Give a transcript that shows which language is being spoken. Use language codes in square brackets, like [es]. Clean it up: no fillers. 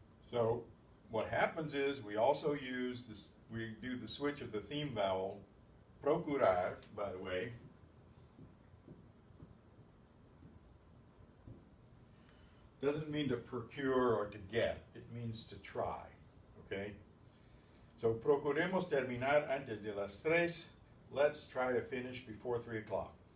[en] So what happens is we also use this, we do the switch of the theme vowel, procurar, by the way. Doesn't mean to procure or to get, it means to try, okay? [es] So procuremos terminar antes de las 3. [en] Let's try to finish before 3 o'clock.